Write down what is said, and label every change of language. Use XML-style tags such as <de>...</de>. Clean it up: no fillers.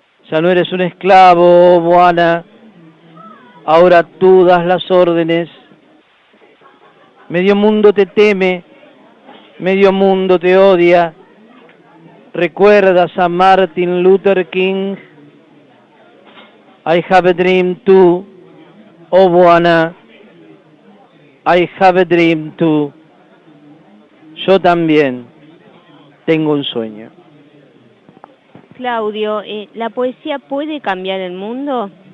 <es>Ya no eres un esclavo, oh Buana, ahora tú das las órdenes. Medio mundo te teme, medio mundo te odia. ¿Recuerdas a Martin Luther King?</es> <en>I have a dream too, oh Buana, I have a dream too.</en> <es>Yo también tengo un sueño. Claudio, ¿la poesía puede cambiar el mundo?</es>